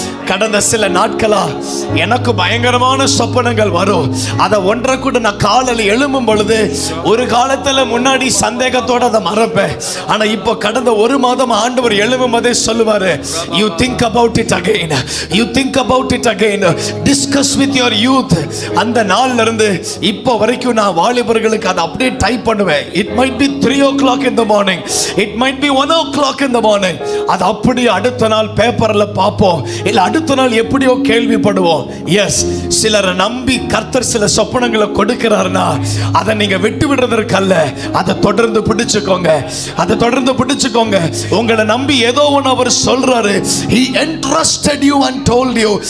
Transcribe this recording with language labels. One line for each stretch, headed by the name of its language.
Tamil: கடந்த சில நாட்களா எனக்கு பயங்கரமான சொப்பனங்கள் வரும். அதை ஒன்றை கூட நான் காலையில் எழும்பும் பொழுது ஒரு காலத்துல முன்னாடி சந்தேகத்தோட அதை மறப்பேன். ஆனா இப்போ கடந்த 1 மாதம் ஆண்டவர் எழும்பும் போதே சொல்லுவாரு,
English: you think about it again, you think about it again, discuss with your youth.
Tamil: அந்த நாள்ல இருந்து இப்போ வரைக்கும் நான் வாலிபர்களுக்கு அதை அப்படியே டைப் பண்ணுவேன்.
English: it might be 3 o'clock in the morning, it might be 1 o'clock in the morning.
Tamil: அது அப்படியே அடுத்த நாள் பேப்பர்ல பார்ப்போம், இல்ல அடுத்த நாள் எப்படியோ கேள்விப்படுவோம். எஸ், சிலரை நம்பி கர்த்தர் சில சொப்பனங்களை கொடுக்கிறார்னா அதை நீங்க விட்டு விடுறதற்கல்ல, அதை தொடர்ந்து பிடிச்சுக்கோங்க, அதை தொடர்ந்து பிடிச்சுக்கோங்க. உங்களை நம்பி ஏதோ ஒன்று அவர் சொல்றாரு,
English: he entrusted you and told you.